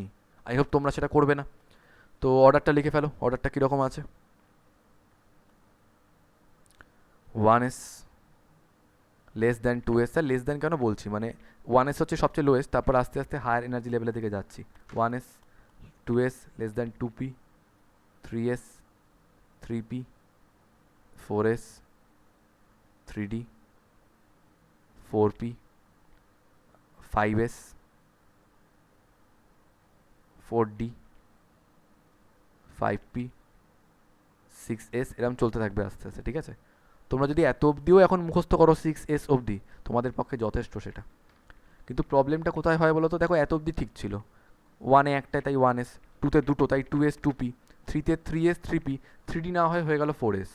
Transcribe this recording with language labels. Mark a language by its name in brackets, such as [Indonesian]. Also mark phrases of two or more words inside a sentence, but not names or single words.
[English] I hope [Bangla] তোমরা সেটা করবে না। তো অর্ডারটা লিখে ফেলো। অর্ডারটা কীরকম আছে? 1s [English] less than [Bangla] 2s। স্যার [English] less than [Bangla] কেন বলছি? মানে 1s হচ্ছে সবচেয়ে লোয়েস্ট, তারপর আস্তে আস্তে [English] higher energy [Bangla] লেভেলের দিকে যাচ্ছি। 1s, 2s [English] less than [Bangla] 2p, 3s, 3p, 4s, 3d, 4p, 5s, 4d, 5p, 6s, এরকম চলতে থাকবে আস্তে আস্তে, ঠিক আছে? তোমরা যদি এত অবধিও এখন মুখস্থ করো 6s অবধি, তোমাদের পক্ষে যথেষ্ট সেটা। কিন্তু প্রবলেমটা কোথায় হয় বলো তো? দেখো, এত অবধি ঠিক ছিল, 1-এ একটাই তাই 1s, 2-তে দুটো তাই 2s 2p, 3-তে 3s 3p, 3d না হয়ে গেল 4s।